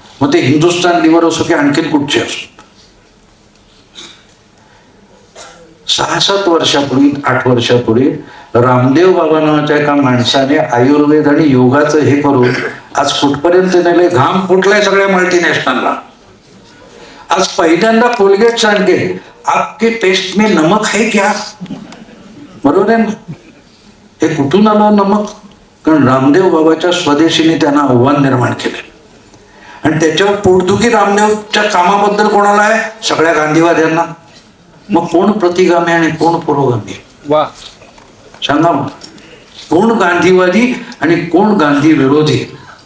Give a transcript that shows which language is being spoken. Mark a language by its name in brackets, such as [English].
[Marathi] मग ते हिंदुस्थान लिव्हर असो की आणखीन कुठचे असो. 6-7 वर्षापूर्वी, 8 वर्षापूर्वी रामदेव बाबा नावाच्या एका माणसाने आयुर्वेद आणि योगाचं हे करून आज कुठपर्यंत नेले? घाम फुटलाय सगळ्या मल्टीनॅशनलला. आज पहिल्यांदा कोलगेट सांगते [Hindi] आपके पेस्ट में नमक है क्या? [Marathi] बरोबर आहे ना? हे कुठून आलं नमक? कारण रामदेव बाबाच्या स्वदेशीने त्यांना आव्हान निर्माण केले. आणि त्याच्यावर पोटदुखी रामदेवच्या कामाबद्दल कोणाला आहे? सगळ्या गांधीवाद्यांना. मग कोण प्रतिगामी आणि कोण पुरोगामी? वा, सांगा मग, कोण गांधीवादी आणि कोण गांधी विरोधी?